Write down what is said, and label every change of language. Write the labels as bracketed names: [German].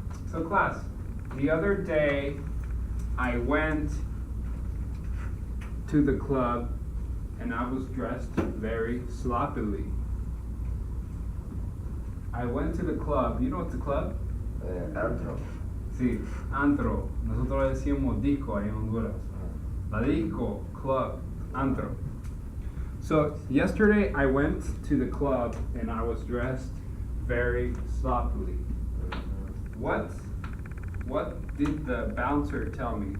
[English] So class, the other day I went to the club and I was dressed very sloppily. I went to the club. You know what's a club? [Spanish] Antro. Sí, antro. Nosotros decimos disco ahí en Honduras. La disco, club, antro. [English] So yesterday I went to the club and I was dressed very sloppily. What did the bouncer tell me?